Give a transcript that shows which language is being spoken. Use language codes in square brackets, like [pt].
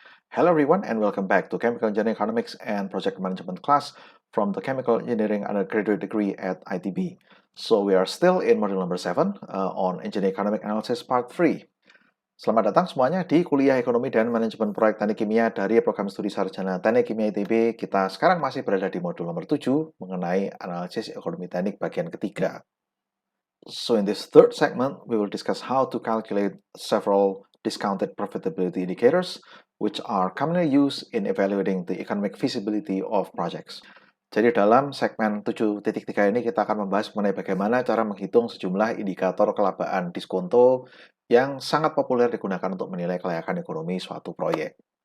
[en] Hello everyone and welcome back to Chemical Engineering Economics and Project Management class from the Chemical Engineering Undergraduate degree at ITB. So we are still in module number 7 on Engineering Economic Analysis Part 3. [id] Selamat datang semuanya di kuliah Ekonomi dan Manajemen Proyek Teknik Kimia dari Program Studi Sarjana Teknik Kimia ITB. Kita sekarang masih berada di modul nomor 7 mengenai analisis ekonomi teknik bagian ketiga. [en] So in this third segment, we will discuss how to calculate several discounted profitability indicators, which are commonly used in evaluating the economic feasibility of projects. [id] Jadi dalam segmen 7.3 ini kita akan membahas mengenai bagaimana cara menghitung sejumlah indikator kelabaan diskonto yang sangat populer digunakan untuk menilai kelayakan ekonomi suatu proyek.